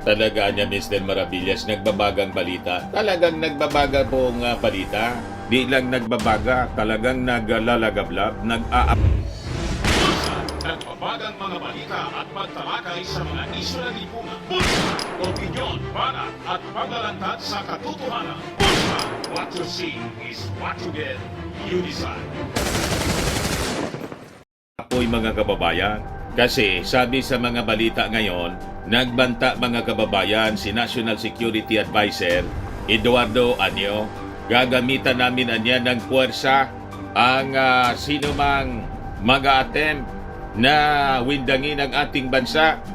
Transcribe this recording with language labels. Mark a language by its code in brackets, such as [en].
[tl] Talaga niya Mr. Maravillas, nagbabagang balita. Talagang nagbabaga pong balita. Di lang nagbabaga, talagang naglalagablab, Nagbabagang mga balita at pagtalakay sa mga isyu ng lipunan. Bulsa, opinyon, banat at paglalantad sa katotohanan. [en] Bulsa, what you see is what you get. You decide. [tl] apoy mga kababayan. Kasi sabi sa mga balita ngayon, nagbanta mga kababayan si National Security Advisor Eduardo Anyo. Gagamitan namin anya ng puwersa ang sino mang mag-attempt na windangin ang ating bansa.